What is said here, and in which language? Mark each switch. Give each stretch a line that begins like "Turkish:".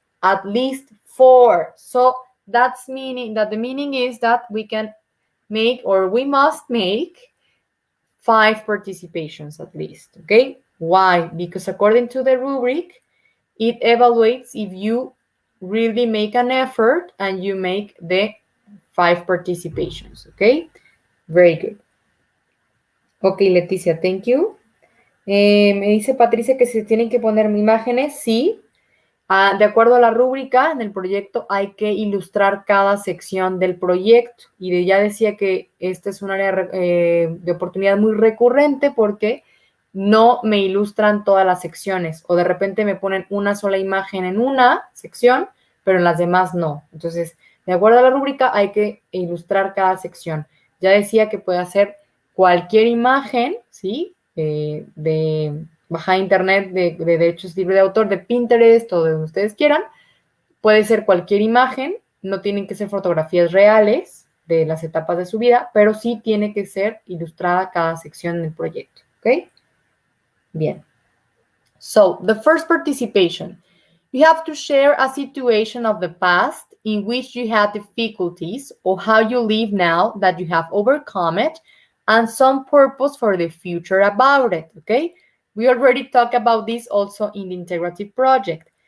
English: At least 4. So that's meaning that the meaning is that we can make, or we must make, 5 participations at least, okay? Why? Because according to the rubric, it evaluates if you really make an effort and you make the 5 participations, okay? Very good. Ok, Leticia, thank you.
Spanish: Me dice Patricia que se tienen que poner imágenes. Sí. De acuerdo a la rúbrica, en el proyecto hay que ilustrar cada sección del proyecto. Y ya decía que este es un área de oportunidad muy recurrente porque no me ilustran todas las secciones. O de repente me ponen una sola imagen en una sección, pero en las demás no. Entonces, de acuerdo a la rúbrica, hay que ilustrar cada sección. Ya decía que puede hacer cualquier imagen, ¿sí? De bajar internet de derechos libres de autor, de Pinterest o de donde ustedes quieran. Puede ser cualquier imagen, no tienen que ser fotografías reales de las etapas de su vida, pero sí tiene que ser ilustrada cada sección del proyecto, ¿ok? Bien.
English: So, the first participation. You have to share a situation of the past in which you had difficulties or how you live now that you have overcome it, and some purpose for the future about it, okay? We already talked about this also in the integrative project.